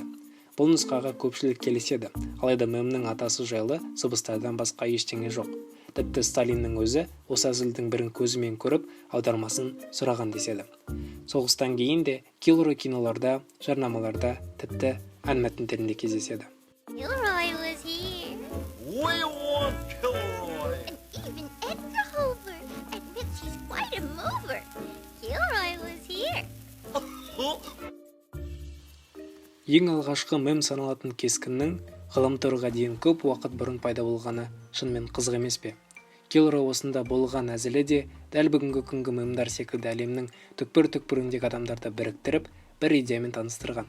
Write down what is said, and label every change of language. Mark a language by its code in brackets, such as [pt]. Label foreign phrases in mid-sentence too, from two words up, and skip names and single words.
[kk] Бұл нұсқаға көпшілік келіседі, алайда мемнің атасы жайлы сыбыстардан басқа ештеңе жоқ. Тіпті Сталиннің өзі осы әзілдің бірін көзімен көріп, аудармасын сұраған деседі. Соғыстан кейін де Hillary киноларда, жарнамаларда, тіпті ән мәтіндерінде кездеседі. [en] Gilroy was here. We want Kilroy. And even Edgar Hoover admits he's quite a mover. Gilroy was here. [kk] Ең алғашқы мем саналатын кескіннің ғаламторға дейін көп уақыт бұрын пайда болғаны шынымен қызық емес пе? Hillary осында болған әзілі де дәл бүгінгі күнгі мемдар секілді әлемнің түкпір-түкпіріндегі адамдарды біріктіріп, бір идеямен таныстырған.